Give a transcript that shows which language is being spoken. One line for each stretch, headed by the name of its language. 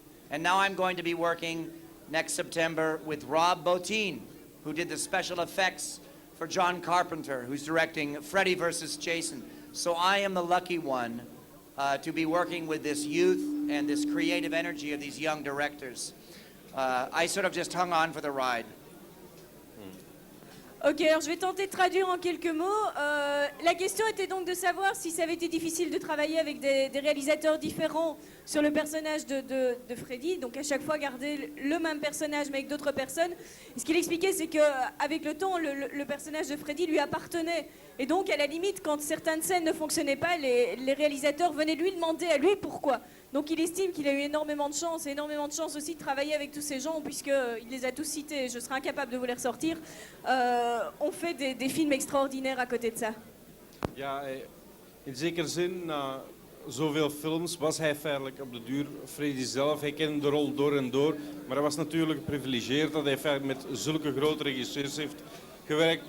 English: And now I'm going to be working next September with Rob Bottin, who did the special effects for John Carpenter, who's directing Freddy vs. Jason. So I am the lucky one to be working with this youth and this creative energy of these young directors. I sort of just hung on for the ride.
French: Ok, alors je vais tenter de traduire en quelques mots. La question était donc de savoir si ça avait été difficile de travailler avec des réalisateurs différents sur le personnage de Freddy, donc à chaque fois garder le même personnage mais avec d'autres personnes. Et ce qu'il expliquait, c'est qu'avec le temps, le personnage de Freddy lui appartenait. Et donc, à la limite, quand certaines scènes ne fonctionnaient pas, les réalisateurs venaient lui demander à lui pourquoi. Donc il estime qu'il a eu énormément de chance, et énormément de chance aussi de travailler avec tous ces gens, puisqu'il les a tous cités, je serais incapable de vous les ressortir. On fait des films extraordinaires à côté de ça.
Dutch: Ja, in zekere zin, na zoveel films was hij feitelijk op de duur Freddy zelf. Hij kende de rol door en door, maar hij was natuurlijk geprivilegeerd dat hij feitelijk met zulke grote regisseurs heeft gewerkt.